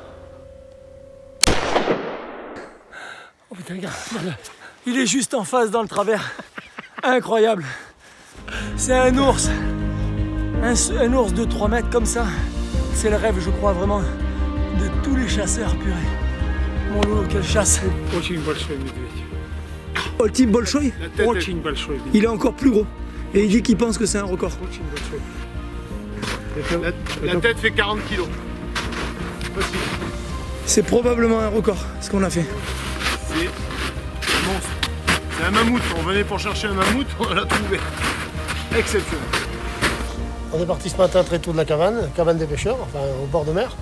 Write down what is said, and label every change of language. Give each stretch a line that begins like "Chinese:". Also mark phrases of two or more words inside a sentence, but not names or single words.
French: Oh putain, regarde. Il est juste en face dans le travers. Incroyable. C'est un ours. Un ours de 3 mètres comme ça. C'est le rêve, je crois, vraiment, de tous les chasseurs, purée. Mon Lolo, quelle chasse.
Russian: Очень большой медведь. Ultime Bolshoi, Очень большой медведь.
French: il est encore plus gros. Et il dit qu'il pense que c'est un record.
Russian: Очень большой.
French: La tête fait 40 kilos. C'est probablement un record, ce qu'on a fait. C'est monstre. C'est un mammouth. On venait pour chercher un mammouth, on l'a trouvé. Exceptionnel. On est parti ce matin très tôt de la cabane des pêcheurs, enfin au bord de mer.